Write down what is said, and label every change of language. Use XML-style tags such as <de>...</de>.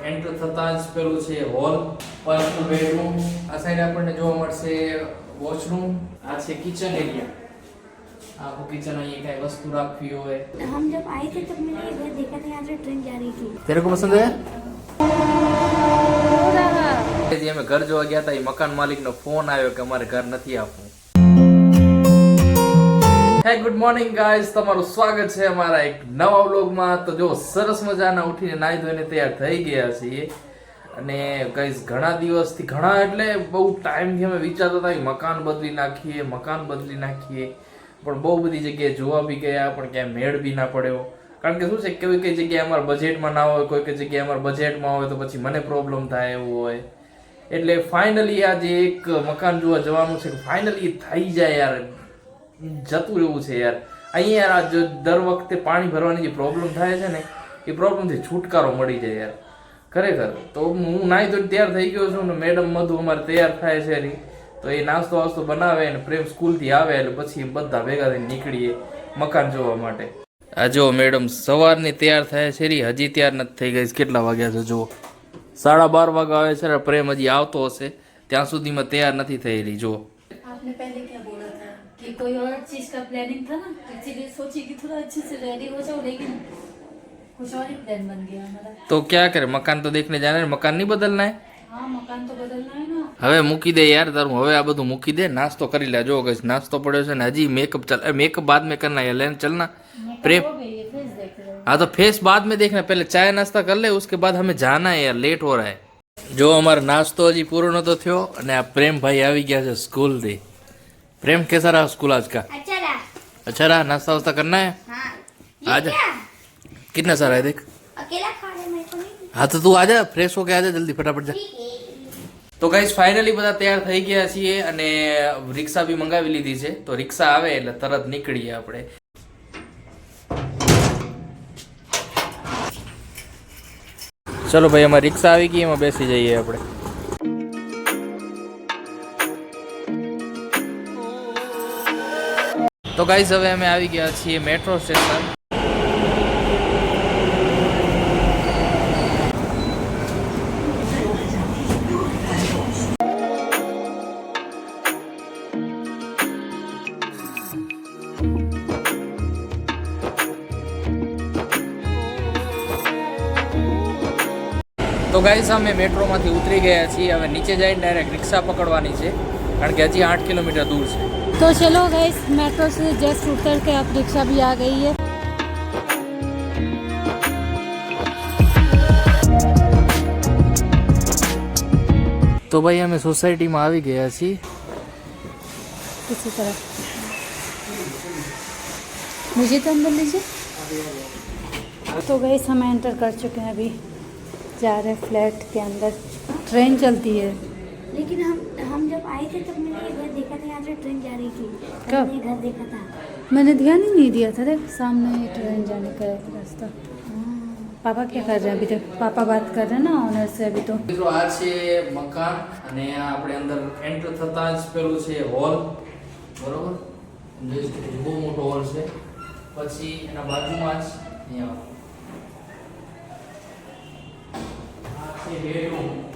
<gu>Enter થતાં જ પેલું છે હોલ, પર્સનલ બેડરૂમ. આ સાઈડ આપણને જોવા મળશે વોશરૂમ. આ છે કિચન એરિયા.</gu> <hi>आपको किचन में ये क्या वस्तु रखी हो है. हम जब आए थे तब मैंने ये घर देखा था, यहाँ से ट्रेन जा रही थी. तेरे को पसंद है? जी हमें घर जो गया था ये मकान मालिक</hi> <gu>નો ફોન આવ્યો કે અમારે ઘર નથી આપવું. હે ગુડ મોર્નિંગ ગાઈઝ, તમારું સ્વાગત છે અમારા એક નવા વ્લોગમાં. તો જો સરસ મજાના ઉઠીને નાઈ ધોઈને તૈયાર થઈ ગયા છીએ અને ગાઈઝ ઘણા દિવસથી ઘણા એટલે બહુ ટાઈમથી અમે વિચારતા હતા કે મકાન બદલી નાખીએ પણ બહુ બધી જગ્યાએ જોવા બી ગયા પણ ક્યાંય મેળ બી ના પડ્યો. કારણ કે શું છે કઈ કઈ જગ્યાએ અમારા બજેટમાં ના હોય, કોઈ કઈ જગ્યાએ અમારા બજેટમાં હોય તો પછી મને પ્રોબ્લેમ થાય એવું હોય. એટલે ફાઇનલી આજે એક મકાન જોવા જવાનું છે. ફાઇનલી થઈ જાય યાર, જતું રહેવું છે યાર. અહીંયા યાર દર વખતે પાણી ભરવાની જે પ્રોબ્લેમ થાય છે ને એ પ્રોબ્લેમથી છુટકારો મળી જાય યાર ખરેખર. તો હું નાઈ તો તૈયાર થઈ ગયો છું ને મેડમ મધુ અમારે તૈયાર થાય છે તો એ નાસ્તો વાસ્તો બનાવે ને પ્રેમ સ્કૂલથી આવે એટલે પછી બધા ભેગા થઈને નીકળીએ મકાન જોવા માટે. આ જો મેડમ સવારની તૈયાર થાય છે હજી તૈયાર નથી થઈ ગઈ. કેટલા વાગ્યા છે જો 12:30 વાગ્યા આવે છે. પ્રેમ હજી આવતો હશે ત્યાં સુધીમાં તૈયાર નથી થઈ રહી. જો</gu> <hi>आपने पहले क्या बोला था कि कोई और चीज का प्लानिंग था ना, इसीलिए सोची कि थोड़ा अच्छे से रेडी हो जाओ, लेकिन कुछ और ही प्लान बन गया हमारा. तो क्या करे, मकान तो देखने जाना है, मकान नहीं बदलना है. हाँ मकान तो बदलना है ना.</hi> <gu>હવે મૂકી દે યાર તારું, હવે આ બધું મૂકી દે. નાસ્તો કરી લે. જો ગઈસ નાસ્તો પડ્યો છે ને હજી મેકઅપ ચલ.</gu> <hi>મેકઅપ बाद में करना है लेन चलना प्रेम. हाँ तो फेस बाद में देखना, पहले चाय नाश्ता कर ले उसके बाद हमें जाना है यार, लेट हो रहा है.</hi> <gu>જો અમારો નાસ્તો હજી પૂરો નતો થયો અને આ પ્રેમ ભાઈ આવી ગયા છે સ્કૂલ થી.</gu> <hi>प्रेम कैसा रहा स्कूल आज का? अच्छा रहा. नाश्ता वास्ता करना है. आजा. कितना सारा है देख. अकेला खा रहे मेरे को नहीं. हाँ तो तू आजा, फ्रेश होके आजा जल्दी फटाफट જા.</hi> <gu>તો ગાઈસ ફાઇનલી બધા તૈયાર થઈ ગયા છીએ અને રિક્ષા બી મંગાવી લીધી છે. તો રિક્ષા આવે એટલે તરત નીકળીએ આપણે. ચલો ભાઈ અમારી રિક્ષા આવી ગઈ, એમાં બેસી જઈએ આપણે. તો ગાઈસ હવે અમે આવી ગયા છીએ મેટ્રો સ્ટેશન. તો ગાઈસ અમે મેટ્રોમાંથી ઉતરી ગયા છીએ. હવે નીચે જઈને ડાયરેક્ટ રિક્ષા પકડવાની છે કારણ કે હજી 8 કિલોમીટર દૂર છે.</gu> <hi>तो चलो गाइस, मेट्रो से जस्ट उतर के अब रिक्शा भी आ गई है.</hi> <gu>તો ભાઈ અમે સોસાયટીમાં આવી ગયા છીએ.</gu> <hi>किसी तरह मुझे तो अंदर लीजिए. तो गाइस हम एंटर कर चुके हैं, अभी जा रहे हैं फ्लैट के अंदर. ट्रेन चलती है. लेकिन हम जब आए थे तब मैंने ये घर देखा था, यहाँ से ट्रेन जा रही थी. कब? ये घर देखा था. मैंने ध्यान ही नहीं दिया था. देख सामने ट्रेन जाने का रास्ता. पापा क्या कर रहे हैं अभी तक? पापा बात कर रहे हैं ना ओनर से अभी. तो</hi> <gu>મિત્રો આ છે મકાન અને આપણે અંદર એન્ટર થતાં જ પેલું છે હોલ, બરોબર. જોઈ શકો છો બહુ મોટો હોલ છે. પછી એના બાજુમાં જ અહીંયા આ છે બેડરૂમ.</gu>